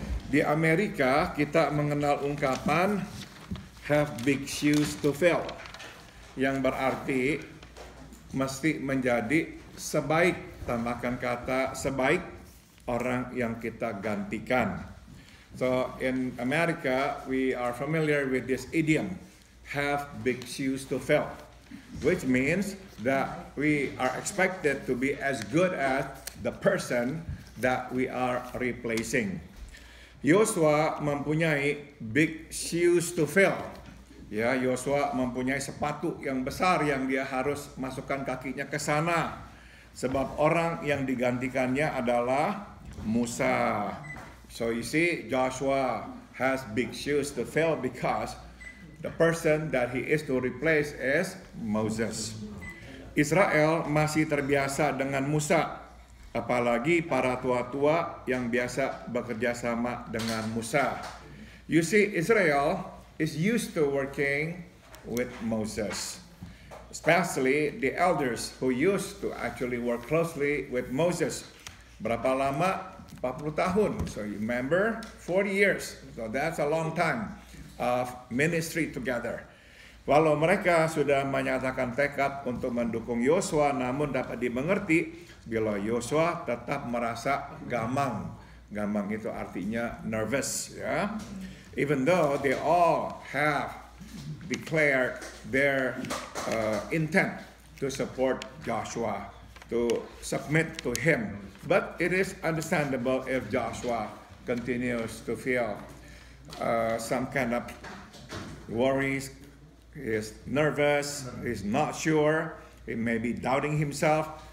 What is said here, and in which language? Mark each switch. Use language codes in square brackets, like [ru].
[id] Di Amerika kita mengenal ungkapan [en] have big shoes to fill, [id] yang berarti mesti menjadi sebaik, tambahkan kata sebaik orang yang kita gantikan. [en] So in America we are familiar with this idiom, have big shoes to fill, which means that we are expected to be as good as the person that we are replacing. [id] Yosua mempunyai [en] big shoes to fill. [id] Ya, Yosua mempunyai sepatu yang besar yang dia harus masukkan kakinya ke sana. Sebab orang yang digantikannya adalah Musa. [en] So you see, Joshua has big shoes to fill because the person that he is to replace is Moses. [id] Israel masih terbiasa dengan Musa. Apalagi para tua-tua yang biasa bekerja sama dengan Musa. [en] You see, Israel is used to working with Moses. Especially the elders who used to actually work closely with Moses. [id] Berapa lama? 40 tahun. [en] So you remember, 40 years. So that's a long time of ministry together. [id] Walau mereka sudah menyatakan tekad untuk mendukung Yosua, namun dapat dimengerti bila Yosua tetap merasa gamang. Gamang itu artinya nervous, ya. [en] Even though they all have declared their intent to support Joshua, to submit to him. But it is understandable if Joshua continues to feel some kind of worries, he is nervous, he is not sure, he may be doubting himself.